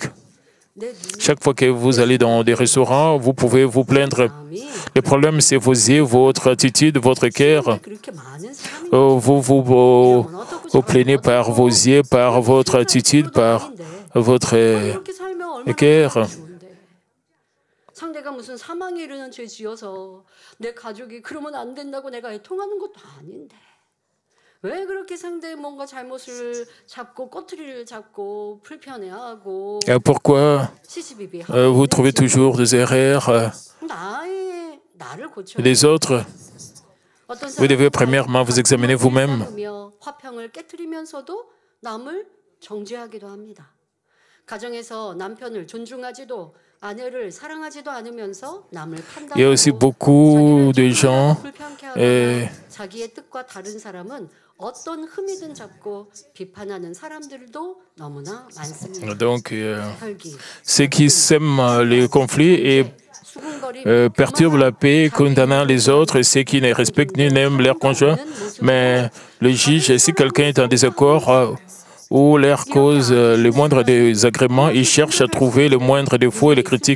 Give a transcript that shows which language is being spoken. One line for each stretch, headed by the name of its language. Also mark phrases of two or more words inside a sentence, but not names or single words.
French: Chaque fois que vous allez dans des restaurants, vous pouvez vous plaindre. Le problème, c'est vos yeux, votre attitude, votre cœur. Vous plaignez par vos yeux, par votre attitude, par votre cœur.
Korean: 상대가 무슨 사망에 이르는 죄 지어서 내 가족이 그러면 안 된다고 내가 애통하는 것도 아닌데. 왜 그렇게 상대의 뭔가 잘못을 잡고 꼬투리를 잡고 불편해하고
French: Pourquoi vous trouvez toujours des erreurs des autres? Vous devez premièrement vous examiner vous-même.
Korean: 화평을 깨트리면서도 남을 정죄하기도 합니다. 가정에서 남편을 존중하지도 아내를 사랑하지도 않으면서 남을 판단하고
French: Il y a aussi beaucoup de gens
Korean: 자기의 뜻과 다른 사람은 어떤 흠이든 잡고 비판하는 사람들도 너무나 많습니다.
French: Donc, ceux qui sèment les conflits et perturbent la paix, condamnant les autres, ceux qui ne respectent ni n'aiment leur conjoint, mais le juge, si quelqu'un est en désaccord ou leur cause le moindre désagrément, ils cherchent à trouver le moindre défaut et les critiquent.